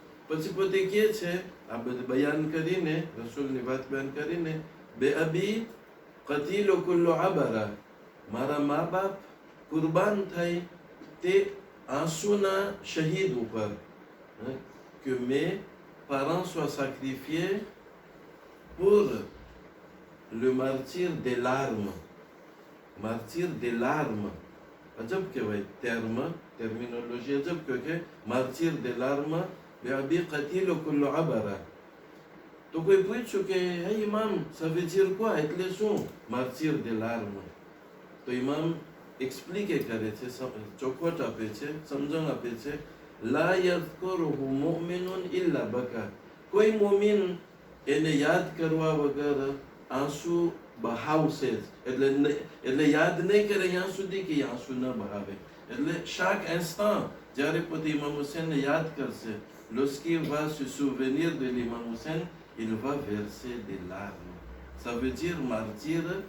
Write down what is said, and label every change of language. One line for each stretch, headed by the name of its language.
Gujarati: પછી પોતે કહે છે, આ બધું બયાન કરીને, રસૂલની વાત બયાન કરીને,
Arabic: બે અબી કતીલો કુલ્લો આબરા,
Gujarati: મારા મા બાપ કુરબાન થઈ તે આંસુના શહીદ ઉપર,
French: que mes parents soient sacrifiés pour le martyre des larmes. Martyre des larmes.
Gujarati: અજબ કહેવાય terminologie અજબ કે
French: martyre des larmes
Gujarati: બેઅબી કતીલો કુલ્લો આબરા. તો કોઈ પૂછ્યું કે હે ઇમામ,
French: ça veut dire quoi? એટલે શું martyre des larmes?
Gujarati: તો ઇમામ એક્સપ્લિકે કરે છે, ચોખવટ આપે છે, સમજણ આપે છે.
Arabic: લા યઝકુરુહુ મુમિનુન ઇલ્લા બકા.
Gujarati: કોઈ મોમિન એને યાદ કરવા વગર આંસુ બહાવશે જ. એટલે યાદ નહીં કરે ત્યાં સુધી કે આંસુ ન બહાવે. એટલે
French: chaque instant
Gujarati: જ્યારે પોતે ઇમામ હુસૈનને યાદ કરશે,
French: lorsqu'il va se souvenir de l'imam Hussein, il va verser des larmes. Ça veut dire martyr